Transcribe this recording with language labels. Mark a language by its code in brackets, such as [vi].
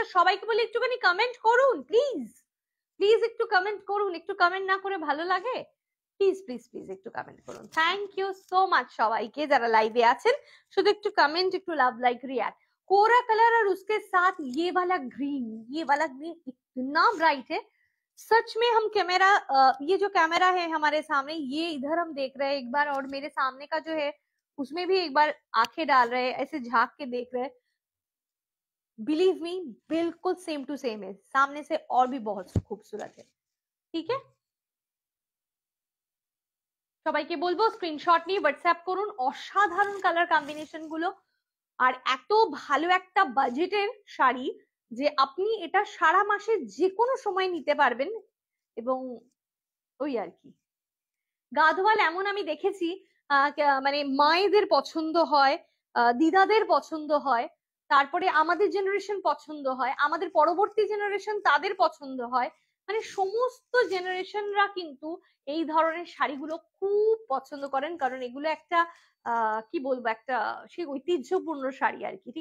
[bn] अच्छा সবাইকে বলি একটুখানি কমেন্ট করুন প্লিজ, প্লিজ একটু কমেন্ট করুন, একটু কমেন্ট না করে ভালো লাগে? প্লিজ প্লিজ প্লিজ একটু কমেন্ট করুন। থ্যাংক ইউ সো মাচ সবাইকে যারা লাইভে আছেন, শুধু একটু কমেंट, একটু লাভ, लाइक, रिएक्ट। [hi] कोरा कलर और उसके साथ ये वाला ग्रीन, ये वाला ग्रीन इतना ब्राइट है सच में। हम कैमरा, ये जो कैमरा है हमारे सामने, ये इधर हम देख रहे हैं एक बार, और मेरे सामने का जो है उसमें भी एक बार आंखें डाल रहे हैं, ऐसे झांक के देख रहे हैं, बिलीव मी बिल्कुल सेम टू सेम है, सामने से और भी बहुत खूबसूरत है। ठीक है, [bn] সবাইকে বলবো স্ক্রিনশট নিয়ে হোয়াটসঅ্যাপ করুন অসাধারণ কালার কম্বিনেশন গুলো, আর এত ভালো একটা বাজেটের শাড়ি যে আপনি এটা সারা মাসে যে কোনো সময় নিতে পারবেন। এবং ওই আর কি, গাদওয়াল এমন আমি দেখেছি মানে মায়েদের পছন্দ হয়, দিদাদের পছন্দ হয়, তারপরে আমাদের জেনারেশন পছন্দ হয়, আমাদের পরবর্তী জেনারেশন তাদের পছন্দ হয়, মানে সমস্ত জেনারেশনরা কিন্তু এই ধরনের শাড়িগুলো খুব পছন্দ করেন, কারণ এগুলো একটা কি বলবো, একটা সেই ঐতিহ্যপূর্ণ শাড়ি আর কি।